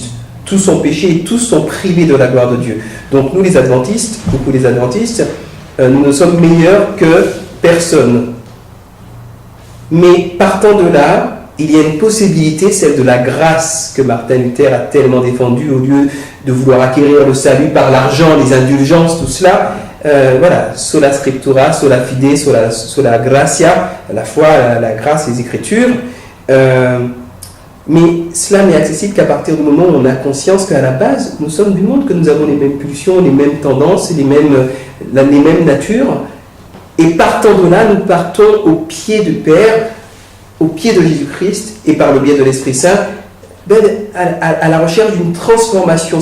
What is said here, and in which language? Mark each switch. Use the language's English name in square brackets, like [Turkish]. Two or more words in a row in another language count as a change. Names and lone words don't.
[French] Tous sont péchés et tous sont privés de la gloire de Dieu. Donc nous les adventistes, beaucoup les adventistes, nous ne sommes meilleurs que personne. Mais partant de là, il y a une possibilité, celle de la grâce que Martin Luther a tellement défendue, au lieu de vouloir acquérir le salut par l'argent, les indulgences, tout cela. Voilà, [Latin] sola scriptura, sola fide, sola gratia, [French] la foi, la grâce, les Écritures. Mais cela n'est accessible qu'à partir du moment où on a conscience qu'à la base, nous sommes du monde, que nous avons les mêmes pulsions, les mêmes tendances, les mêmes natures. Et partant de là, nous partons au pied du Père, au pied de Jésus-Christ, et par le biais de l'Esprit Saint, à la recherche d'une transformation.